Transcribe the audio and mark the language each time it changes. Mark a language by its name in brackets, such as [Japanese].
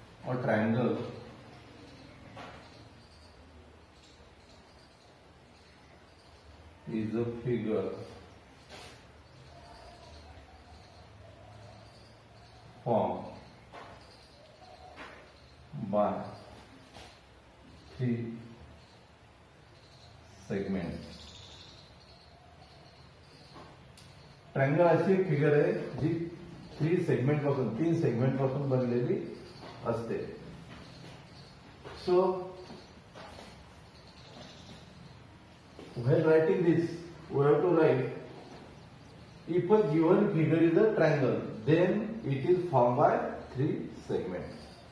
[English] A triangle is a figure formed by 3 segments. [Marathi] Triangle अशी figure आहे जी 3 segment पासून 3 segment पासून बनलेली असते. [English] So when writing this we have to write if a given figure is a triangle then it is formed by 3 segments.